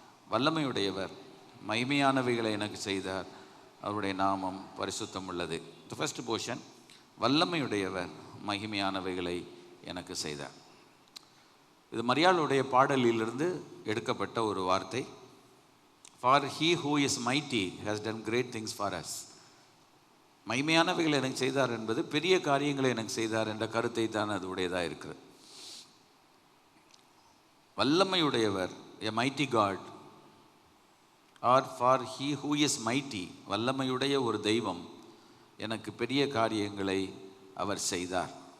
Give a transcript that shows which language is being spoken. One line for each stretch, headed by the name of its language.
Tamil: வல்லமையுடையவர் மகிமையானவைகளை எனக்கு செய்தார், அவருடைய நாமம் பரிசுத்தம் உள்ளது.
English: The first portion,
Tamil: வல்லமையுடையவர் மகிமையானவைகளை எனக்கு செய்தார். இது மரியாளுடைய பாடலிலிருந்து எடுக்கப்பட்ட ஒரு வார்த்தை.
English: For he who is mighty has done great things for us.
Tamil: மகிமையானவைகளை எனக்கு செய்தார் என்பது பெரிய காரியங்களை எனக்கு செய்தார் என்ற கருத்தை தான் அது உடையதாக இருக்கிறது. வல்லமையுடையவர்,
English: a mighty God, or for he who is mighty,
Tamil: வல்லமையுடைய ஒரு தெய்வம் எனக்கு பெரிய காரியங்களை அவர் செய்தார்.